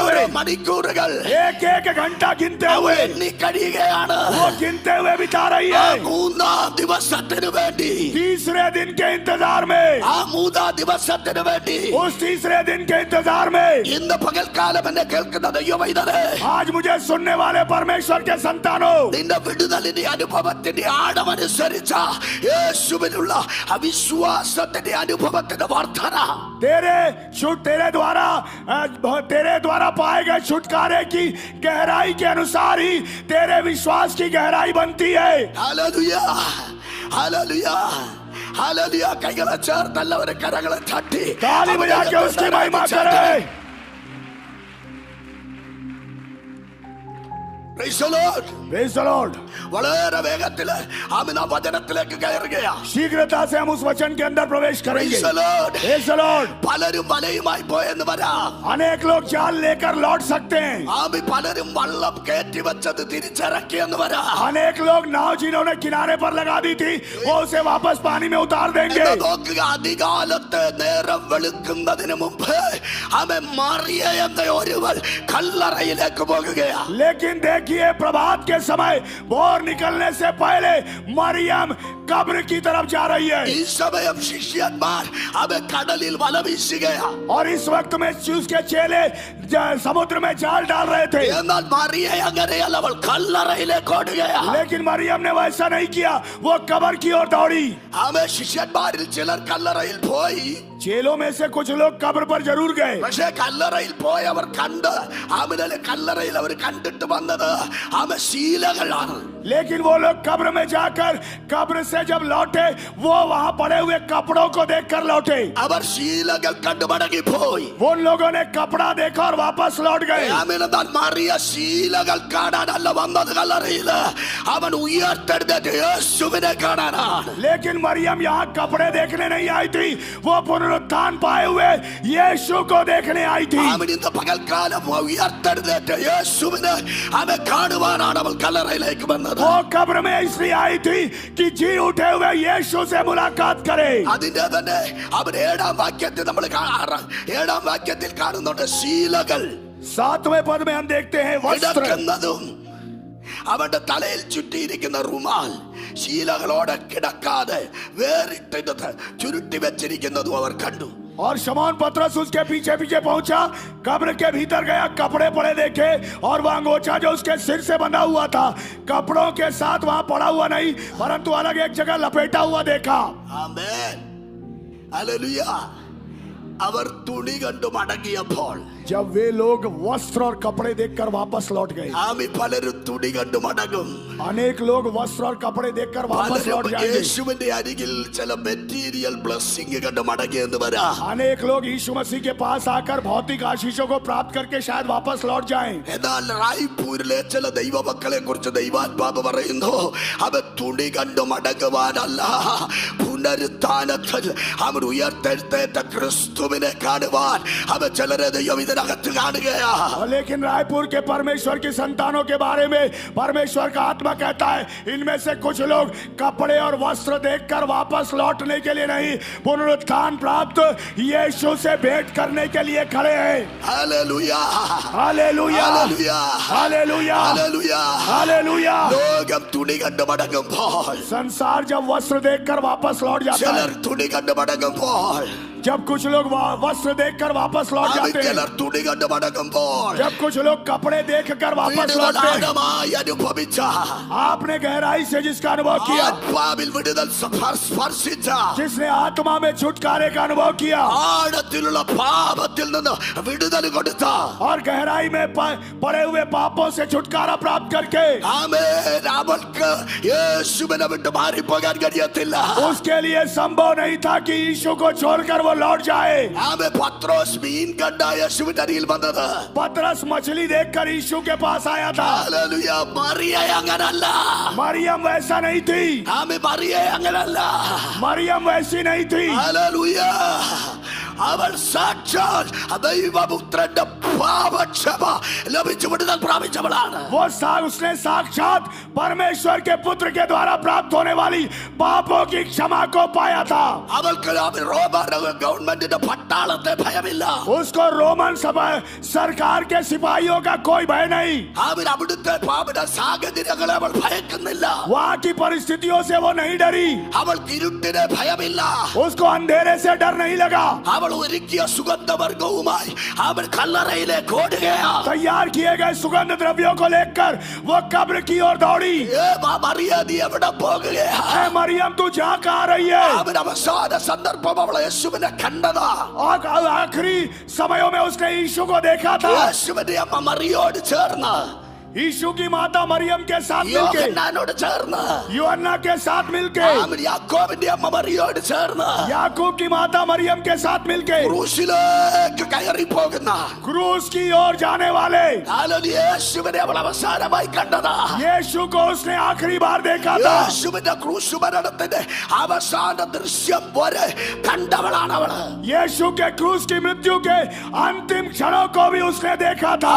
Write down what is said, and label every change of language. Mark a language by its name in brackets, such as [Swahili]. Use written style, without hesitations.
[Malayalam] ഓരോ [Hindi] हुए, [Malayalam] മണിക്കൂറുകൾ [Hindi] एक एक घंटा गिनते [Malayalam] അവർ [Hindi] हुए, [Malayalam] എണ്ണി കഴിയുകയാണ്. [Hindi] वो गिनते हुए बिता रही [Malayalam] ആ [Hindi] है। [Malayalam] മൂന്നാം ദിവസത്തിനു വേണ്ടി, [Hindi] तीसरे दिन के इंतजार में, [Malayalam] ആ മൂന്നാം ദിവസത്തിനു വേണ്ടി [Hindi] उस तीसरे दिन के इंतजार में, [Malayalam] ഇന്ന് പകൽക്കാലം എന്നെ കേൾക്കുന്ന ദൈവമൈതലേ, [Hindi] आज मुझे सुनने वाले परमेश्वर के संतानों, [Malayalam] നിന്റെ വിടുതലിന്റെ അനുഭവത്തിന്റെ ആഴമനുസരിച്ച യേശുവിനുള്ള അവിശ്വാസത്തിന്റെ അനുഭവത്തിന്റെ വർധന [Hindi] तेरे द्वारा पाए गए छुटकारे की गहराई के अनुसार ही तेरे विश्वास की गहराई बनती है। [Malayalam] Hallelujah, hallelujah, hallelujah. കൈകളെ ചേർത്ത് എല്ലാവരും കരങ്ങളെ തട്ടി [Hindi] ताली बजा के उसकी महिमा करे। [English] Praise the Lord. Praise the Lord. [Malayalam] വളരെ വേഗത്തില് ആമേൻ, ആ വചനത്തിലേക്ക് കയറുകയാ. [Hindi] शीघ्रता से हम उस वचन के अंदर प्रवेश करेंगे। [English] Praise the Lord. Praise the Lord. [Malayalam] പലരും വലയുമായി പോയെന്ന് വരാം. [Hindi] अनेक लोग जाल लेकर लौट सकते हैं। [Malayalam] ആമേൻ, പലരും വള്ളം കയറ്റി വെച്ചത് തിരിച്ചിറക്കിയെന്ന് വരാം. [Hindi] अनेक लोग नाव जिन्होंने किनारे पर लगा दी थी वो उसे वापस पानी में उतार देंगे। [Malayalam] എന്ന് നോക്കുക, അധികാലത്ത് നേരം വെളുക്കുന്നതിന് മുമ്പ് ആമേൻ, മറിയ എന്ന ഒരുവൾ കല്ലറയിലേക്ക് പോകുകയാ. [Hindi] लेकिन देखिए, प्रभात के समय भोर निकलने से पहले मरियम कब्र की तरफ जा रही है। [Malayalam] ഈ സമയം ശിഷ്യന്മാർ അവൻ കടലിൽ വല വീശുകയാ. [Hindi] और इस वक्त में उसके चेले समुद्र में जाल डाल रहे थे। [Malayalam] എന്നാൽ മറിയ അങ്ങനെയല്ല, അവൾ കല്ലറയിലേക്ക് ഓടുകയാ. [Hindi] लेकिन मरियम ने वैसा नहीं किया, वो कब्र की ओर दौड़ी। [Malayalam] അവൻ ശിഷ്യന്മാരിൽ ചിലർ കല്ലറയിൽ പോയി. [Hindi] चेलों में से कुछ लोग कब्र पर जरूर गए, [Malayalam] പക്ഷേ കല്ലറയിൽ പോയി അവർ കണ്ട് ആമേൻ, കല്ലറയിൽ അവർ കണ്ടിട്ട് വന്നത് ആമേൻ ശീലകളാണ്. [Hindi] लेकिन वो लोग कब्र में जाकर कब्र से जब लौटे वो वहां पड़े हुए कपड़ों को देखकर लौटे। [Malayalam] അവർ ശീലകൾ കണ്ടു മടങ്ങിപ്പോയി. [Hindi] वो लोगों ने कपड़ा देखा और वापस लौट गए। [Malayalam] ആമേൻ. എന്നാൽ മറിയ ശീലകൾ കാണാനല്ല വന്നത് കല്ലറയിൽ, അവൻ ഉയർത്തെഴുന്നേറ്റ് യേശുവിനെ കാണാനാണ്. [Hindi] लेकिन मरियम यहाँ कपड़े देखने नहीं आई थी, वो पुनरुत्थान पाए हुए यीशु को देखने आई थी। [Malayalam] ആമേൻ. ഇന്ന് പകൽക്കാലം ഉയർത്തെഴുന്നേറ്റ് യേശുവിനെ അവൻ കാണുവാനാണ് അവൾ കല്ലറയിലേക്ക് വന്നത്. [Hindi] वो कब्र में इसलिए आई थी कि जी उठे हुए यीशु से मुलाकात करे। [Malayalam] അതിന്റെ തന്നെ അവൻ ഏഴാം വാക്യത്തിൽ നമ്മൾ ഏഴാം വാക്യത്തിൽ കാണുന്നുണ്ട് ശീലകൾ [Hindi] 7वें पद में हम देखते हैं वस्त्र। [Malayalam] കിടക്കുന്നതും അവന്റെ തലയിൽ ചുറ്റിയിരിക്കുന്ന റുമാൽ ശീലകളോടെ കിടക്കാതെ വേറിട്ടിട്ട് ചുരുട്ടി വെച്ചിരിക്കുന്നതും അവർ കണ്ടു. [Hindi] और शमौन पतरस उसके पीछे पीछे पहुंचा, कब्र के भीतर गया, कपड़े पड़े देखे और वह अंगोछा जो उसके सिर से बंधा हुआ था कपड़ों के साथ वहां पड़ा हुआ नहीं, परंतु अलग एक जगह लपेटा हुआ देखा। [Malayalam] ആമേൻ, ഹല്ലേലൂയ. അവർ തുണി കണ്ടു മടങ്ങിയപ്പോൾ [Hindi] जब वे लोग वस्त्र और कपड़े देखकर वापस लौट गए। [Malayalam] ആമി പലരും തുണി കണ്ടു മടങ്ങും. [Hindi] अनेक लोग वस्त्र और कपड़े देखकर वापस लौट [Malayalam] പലരും [Hindi] जाएंगे। [Malayalam] യേശുവിന്റെ അരികിൽ ചില [English] material blessing [Malayalam] കണ്ടു മടങ്ങിയെന്ന് വരാം. [Hindi] अनेक लोग यीशु मसीह के पास आकर भौतिक आशीषों को प्राप्त करके शायद वापस लौट जाएं। [Malayalam] എന്നാൽ റായ്പൂരിലെ ചില ദൈവമക്കളെ കുറിച്ച് ദൈവാത്മാവ് പറയുന്നു, അവൻ തുണി കണ്ടു മടങ്ങുവാനല്ല, പുനരുത്ഥാനത്തിൽ അവൻ ഉയർത്തെഴുന്നേറ്റ ക്രിസ്തുവിനെ കാണുവാൻ അവൻ ചിലരെ ദൈവം ഇതിനകത്ത് കാണുകയാ. [Hindi] लेकिन रायपुर के परमेश्वर की संतानों के बारे में परमेश्वर का आत्मा कहता है, इनमें से कुछ लोग कपड़े और वस्त्र देखकर वापस लौटने के लिए नहीं, पुनरुत्थान प्राप्त यीशु से भेंट करने के लिए खड़े हैं। [Malayalam] Hallelujah, [Hindi] hallelujah, [Malayalam] hallelujah, [Hindi] hallelujah, [Malayalam] hallelujah. [Hindi] Hallelujah. [Malayalam] ലോകം തുണി കണ്ടു മടങ്ങുമ്പോൾ, [Hindi] संसार जब वस्त्र देखकर वापस लौट जाता [Malayalam] ചിലർ [Hindi] है, [Malayalam] തുണി കണ്ടു മടങ്ങുമ്പോൾ, [Hindi] जब कुछ लोग वस्त्र देखकर वापस लौट जाते हैं, [Malayalam] ചിലർ തുണി കണ്ടു മടങ്ങുമ്പോൾ [Hindi] जब कुछ लोग कपड़े देखकर वापस लौटते हैं, [Malayalam] വിടുതലാഴമായി അനുഭവിച്ച, [Hindi] आपने गहराई से जिसका अनुभव किया, [Malayalam] ആത്മാവിൽ വിടുതൽ സ്പർശിച്ച, [Hindi] जिसने आत्मा में छुटकारे का अनुभव किया [Malayalam] ആഴത്തിലുള്ള പാപത്തിൽ നിന്ന് വിടുതൽ കൊടുത്ത, [Hindi] और गहराई में पड़े हुए पापों से छुटकारा प्राप्त करके [Malayalam] ആമേൻ, അവൾക്ക് യേശുവിനെ വിട്ട് മാറിപ്പോകാൻ കഴിയത്തില്ല. [Hindi] उसके लिए संभव नहीं था कि यीशु को छोड़कर वो लौट जाए। [Malayalam] ആമേൻ, പത്രോസ് മീൻ കണ്ട യേശുവിന്റെ അരികിൽ വന്നത്. [Hindi] पतरस मछली देखकर यीशु के पास आया था। [Malayalam] ഹല്ലേലൂയ. മറിയ അങ്ങനല്ല. [Hindi] मरियम वैसा नहीं थी, [Malayalam] ആമേൻ, മറിയ അങ്ങനല്ല. [Hindi] मरियम वैसी नहीं थी। [Malayalam] ഹല്ലേലൂയ. അവൾ സാക്ഷാൽ ദൈവപുത്രന്റെ പാപക്ഷമ ലഭിച്ചു വിടുതൽ പ്രാപിച്ചവളാണ്. [Hindi] उसने साक्षात परमेश्वर के पुत्र के द्वारा प्राप्त होने वाली पापों की क्षमा को पाया था. [Malayalam] അവൾക്ക് ഗവൺമെന്റിന്റെ പട്ടാളത്തെ ഭയമില്ല. [Hindi] उसको रोमन सभा सरकार के सिपाहियों का कोई भय नहीं. [Malayalam] അവർ അവിടുത്തെ പാപ സാഹചര്യങ്ങളെ അവൾ ഭയക്കുന്നില്ല. [Hindi] वहाँ की परिस्थितियों से वो नहीं डरी. [Malayalam] അവൾക്ക് ഇരുട്ടിനെ ഭയമില്ല. [Hindi] उसको अंधेरे से डर नहीं लगा. [Malayalam] അവൾ ഒരുക്കിയ സുഗന്ധവർഗവുമായി അവൾ കല്ലറയിലേക്ക് ഓടുകയാണ്. [Hindi] तैयार किए गए सुगंध द्रव्यों को लेकर वो कब्र की ओर दौड़ी. [Malayalam] മറിയാദി എവിടെ പോകുകയാണ്? [Hindi] मरियम तू जहाँ कहाँ रही है? [Malayalam] അവൻ അവസാന സന്ദർഭം അവൾ യേശുവിനെ കണ്ടതാ. [Hindi] और आखिरी समयों में उसने यीशु को देखा था. [Malayalam] യേശുവിന്റെ അമ്മ മറിയോട് ചേർന്ന്, [Hindi] यीशु की माता मरियम के साथ मिलके, [Malayalam] യോഹന്നാനോട് ചേർന്ന്, [Hindi] यूहन्ना के साथ मिलके, [Malayalam] യാക്കോബിന്റെ അമ്മ മറിയോട് ചേർന്ന് [Hindi] याकूब की माता मरियम के साथ मिलके [Malayalam] ക്രൂശിലേക്ക് കയറി പോകുന്ന [Hindi] क्रूस की ओर जाने वाले [Malayalam] യേശുവിനെ അവൾ അവസാനമായി കണ്ടതാ. [Hindi] यीशु को उसने आखिरी बार देखा था. [Malayalam] യേശുവിന്റെ ക്രൂശ് മരണത്തിന്റെ അവസാന ദൃശ്യം വരെ കണ്ടവളാണ് അവള്. [Hindi] यीशु के क्रूस की मृत्यु के अंतिम क्षणों को भी उसने देखा था.